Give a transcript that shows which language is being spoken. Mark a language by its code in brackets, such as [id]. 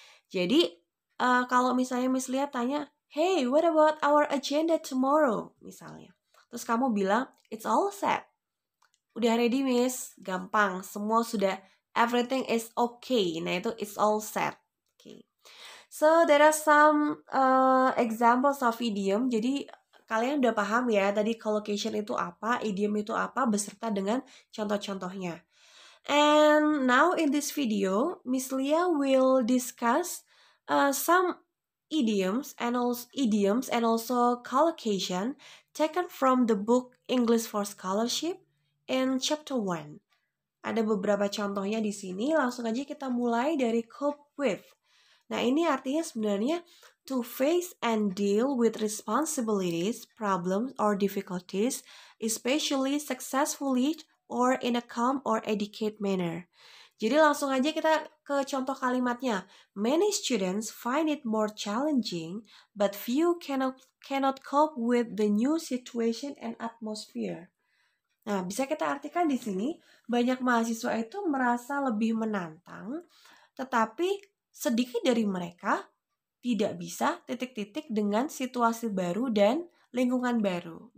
[id] Jadi kalau misalnya Miss Lia tanya, [en] hey, what about our agenda tomorrow? [id] Misalnya. Terus kamu bilang, [en] it's all set. [id] Udah ready, Miss. Gampang. Semua sudah, [en] everything is okay. [id] Nah, itu [en] it's all set. [id] Okay. [en] So, there are some examples of idiom. [id] Jadi, kalian udah paham ya, tadi collocation itu apa, idiom itu apa, beserta dengan contoh-contohnya. [en] And now in this video, Miss Lia will discuss some idioms and also collocation taken from the book English for Scholarship in chapter 1. [id] Ada beberapa contohnya di sini, langsung aja kita mulai dari cope with. Nah, ini artinya sebenarnya [en] to face and deal with responsibilities, problems, or difficulties, especially successfully or in a calm or educated manner. [id] Jadi langsung aja kita ke contoh kalimatnya. [en] Many students find it more challenging, but few cannot cope with the new situation and atmosphere. [id] Nah, bisa kita artikan di sini, banyak mahasiswa itu merasa lebih menantang, tetapi sedikit dari mereka tidak bisa titik-titik dengan situasi baru dan lingkungan baru.